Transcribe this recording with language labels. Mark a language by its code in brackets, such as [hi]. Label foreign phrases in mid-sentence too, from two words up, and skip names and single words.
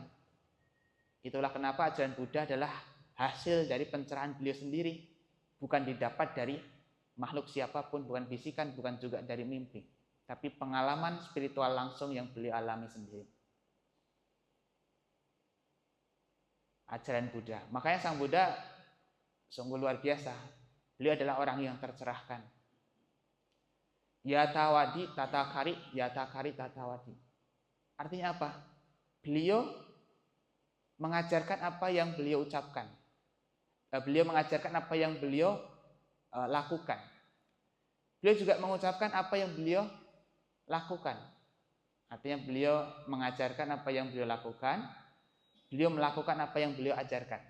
[id] Itulah kenapa ajaran Buddha adalah hasil dari pencerahan beliau sendiri, bukan didapat dari makhluk siapapun, bukan bisikan, bukan juga dari mimpi, tapi pengalaman spiritual langsung yang beliau alami sendiri. Ajaran Buddha. Makanya Sang Buddha sungguh luar biasa. Beliau adalah orang yang tercerahkan. [pi] Yatawadi tatakari, yatakari tatawadi. [id] Artinya apa? Beliau mengajarkan apa yang beliau ucapkan. Beliau mengajarkan apa yang beliau lakukan. Beliau juga mengucapkan apa yang beliau lakukan. Artinya beliau mengajarkan apa yang beliau lakukan, beliau melakukan apa yang beliau ajarkan.